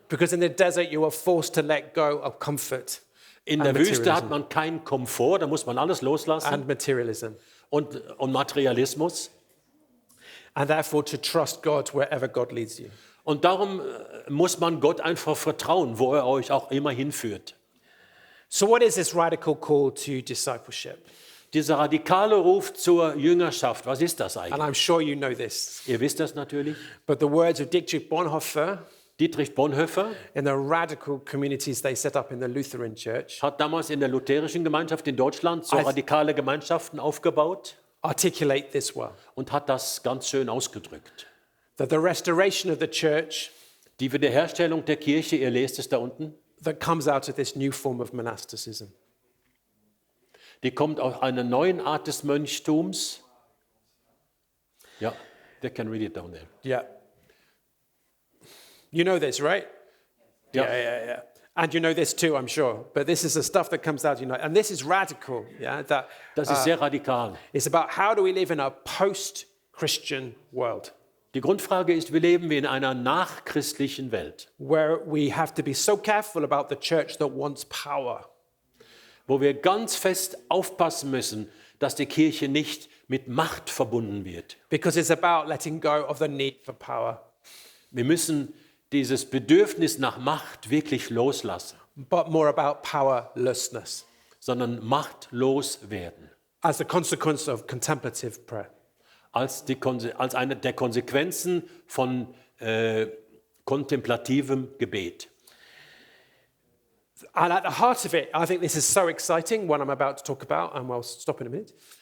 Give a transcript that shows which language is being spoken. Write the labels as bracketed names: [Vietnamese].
[English] Because in the desert you are forced to let go of comfort [German] In der Wüste hat man keinen Komfort, da muss man alles loslassen [English] and materialism. [German] und Materialismus. [English] And therefore to trust God wherever God leads you. [German] Und darum muss man Gott einfach vertrauen, wo er euch auch immer hinführt. [English] So what is this radical call to discipleship? [German] Dieser radikale Ruf zur Jüngerschaft, was ist das [English] And [German] eigentlich? [English] I'm sure you know this. [German] Ihr wisst das natürlich. [English] But the words of Dietrich Bonhoeffer [German] Dietrich Bonhoeffer [English] in the radical communities they set up in the Lutheran Church [German] hat damals in der lutherischen Gemeinschaft in Deutschland so radikale Gemeinschaften aufgebaut [English] articulate this well. [German] und hat das ganz schön ausgedrückt. [English] That the restoration of the church [German] Die Wiederherstellung der Kirche, ihr lest es da unten, [English] that comes out of this new form of monasticism. [German] die kommt aus einer neuen Art des Mönchtums. [English] Ja, they can read it down there. Yeah. You know this, right? [German] Ja. [English] Yeah. And you know this too, I'm sure. But this is the stuff that comes out, and this is radical, yeah? That [German] Das ist sehr radikal. [English] it's about how do we live in a post-Christian world [German] Die Grundfrage ist, wie leben wir in einer nachchristlichen Welt, [English] where we have to be so careful about the church that wants power. [German] wo wir ganz fest aufpassen müssen, dass die Kirche nicht mit Macht verbunden wird. [English] Because it's about letting go of the need for power, [German] Wir müssen dieses Bedürfnis nach Macht wirklich loslassen, [English] but more about powerlessness [German] sondern machtlos werden, [English] as the consequence of contemplative prayer. [German] als eine der Konsequenzen von kontemplativem Gebet. [English] And at the heart of it, I think this is so exciting, what I'm about to talk about, and we'll stop in a minute.